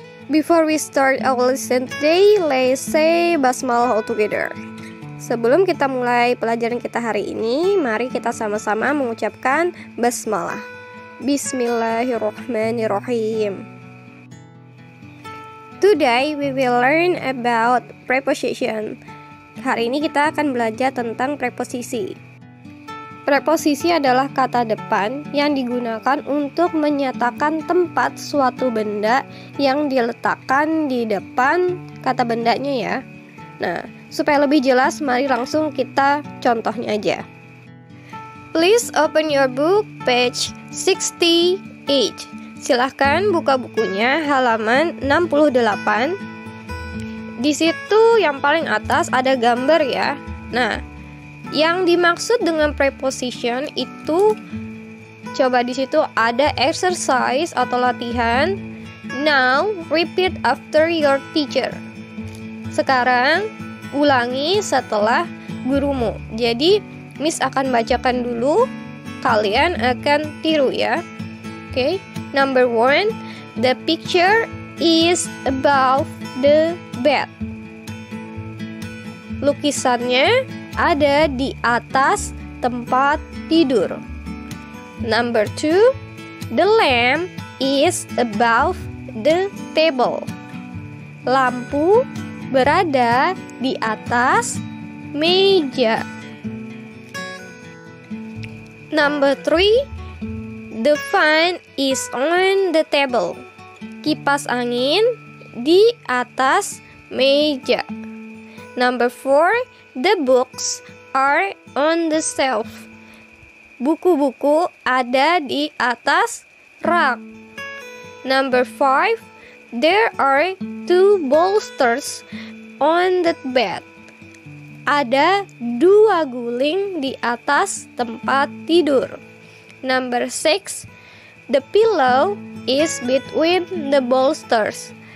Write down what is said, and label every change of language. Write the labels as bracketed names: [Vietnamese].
[English] Before we start our lesson today, let's say basmalah all together. [Indonesian] Sebelum kita mulai pelajaran kita hari ini, mari kita sama-sama mengucapkan basmalah. [Arabic] Bismillahirrahmanirrahim. [English] Today we will learn about preposition. [Indonesian] Hari ini kita akan belajar tentang preposisi. Preposisi adalah kata depan yang digunakan untuk menyatakan tempat suatu benda yang diletakkan di depan kata bendanya ya. Nah, supaya lebih jelas, mari langsung kita contohnya aja. [English] Please open your book page 68. [Indonesian] Silahkan buka bukunya halaman 68. Di situ yang paling atas ada gambar ya. Nah, yang dimaksud dengan preposition itu coba di situ ada exercise atau latihan. [English] Now repeat after your teacher. [Indonesian] Sekarang ulangi setelah gurumu. Jadi Miss akan bacakan dulu, kalian akan tiru ya. [English] Oke, number 1, the picture is above the bed. [Indonesian] Lukisannya ada di atas tempat tidur. [English] Number 2, the lamp is above the table. [Indonesian] Lampu berada di atas meja. [English] Number 3, the fan is on the table. [Indonesian] Kipas angin di atas meja. [English] Number 4, the books are on the shelf. [Indonesian] Buku-buku ada di atas rak. [English] Number 5, there are 2 bolsters on the bed. [Indonesian] Ada 2 guling di atas tempat tidur. [English] Number 6, the pillow is between the bolsters.